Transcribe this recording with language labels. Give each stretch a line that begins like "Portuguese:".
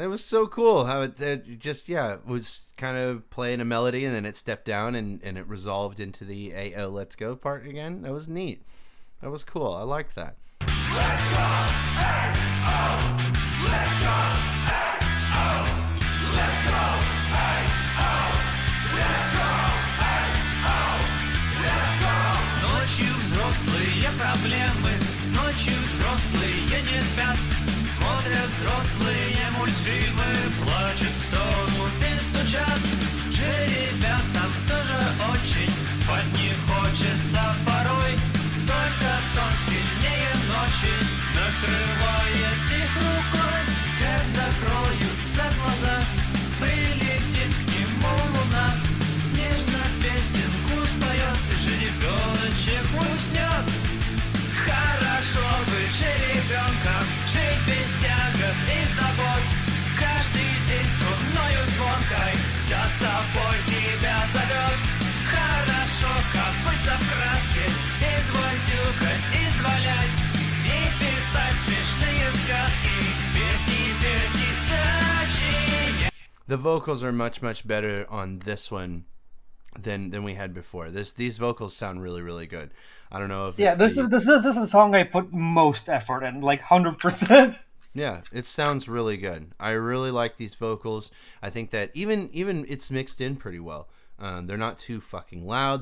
English: It was so cool how it just, it was kind of playing a melody and then it stepped down and it resolved into the AO let's go part again. That was neat. That was cool. I liked that. Let's go, hey, oh, let's go, hey, oh, let's go, hey, oh, let's go, hey, oh, let's go.
Russian: Ночью взрослые проблемы, ночью взрослые не спят, смотрят взрослые мультфильмы, плачут, стонут и стучат. Жеребятам тоже очень спать не хочется порой, только сон сильнее ночи накрывает их рукой. Как закроются глаза, прилетит к нему луна, нежно песенку споет, жеребеночек уснет. Хорошо быть жеребенком, жить без тягот и забот, каждый день струнною звонкой за собой тебя зовет. Хорошо копаться в краске, извозюкать, извалять и писать смешные сказки, песни петь и сочинять.
English: The vocals are much better on this one than we had before. These vocals sound really good. I don't know if This is a song I put most effort in, like 100%. Yeah, it sounds really good. I really like these vocals. I think that even it's mixed in pretty well. They're not too fucking loud.